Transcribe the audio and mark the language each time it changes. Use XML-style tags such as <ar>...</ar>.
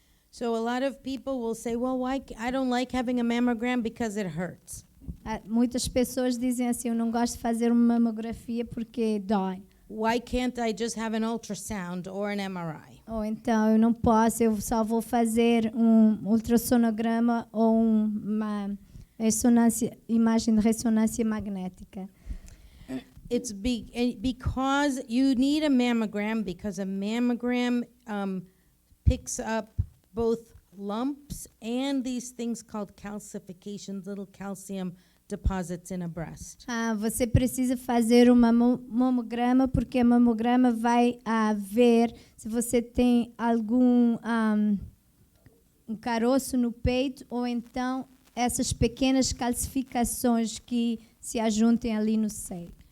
<en>So a lot of people will say, well, why I don't like having a mammogram because it hurts.</en> <pt>Muitas pessoas dizem assim, eu não gosto de fazer uma mamografia porque dói.</pt> <en>Why can't I just have an ultrasound or an MRI?</en> <pt>Ou então, eu não posso, eu só vou fazer um ultrassonograma ou uma imagem de ressonância magnética.</pt> <en>Because you need a mammogram, because a mammogram picks up both lumps and these things called calcifications, little calcium deposits in a breast.</en> <pt>Você precisa fazer uma mamograma, porque a mamograma vai ver se você tem algum um caroço no peito, ou então essas pequenas calcificações que se ajuntem ali no seio.</pt>